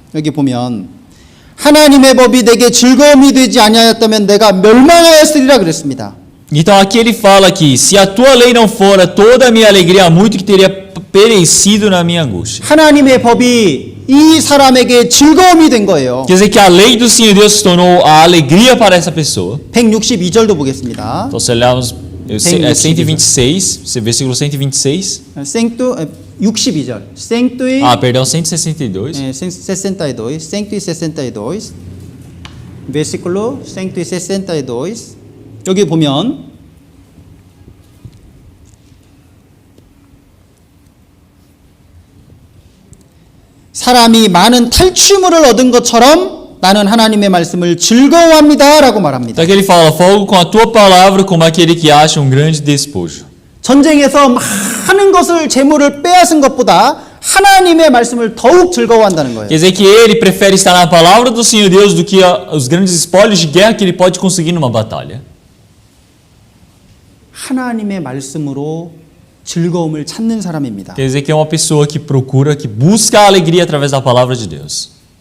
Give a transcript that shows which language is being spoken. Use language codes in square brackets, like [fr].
[ko] 여기 보면 하나님의 법이 내게 즐거움이 되지 아니하였다면 내가 멸망하였으리라 그랬습니다. [pt] Então aqui ele fala que se a tua lei não fora toda a minha alegria, há muito que teria perecido na minha angústia. [ko] 하나님의 법이 이 사람에게 즐거움이 된 거예요. [pt] Quer dizer que a lei do Senhor Deus se tornou a alegria para essa pessoa. [ko] 162절도 보겠습니다. [pt] Então se olharmos 126, versículo 126. [ko] 162절. [pt] Perdão, 162. 162. 162. versículo 162. [ko] 여기 보면 사람이 많은 탈취물을 얻은 것처럼 나는 하나님의 말씀을 즐거워합니다라고 말합니다. [pt] Então aqui ele fala: folgo com a tua palavra como aquele que acha um grande despojo. [ko] 전쟁에서 많은 것을 재물을 빼앗은 것보다 하나님의 말씀을 더욱 즐거워한다는 거예요. [pt] Quer dizer que ele prefere estar na palavra do Senhor Deus do que os grandes espólios de guerra que ele pode conseguir numa batalha. [ko] 하나님의 말씀으로 즐거움을 찾는 사람입니다. [pt] Quer dizer que é uma pessoa que procura, que busca a alegria através da palavra de Deus.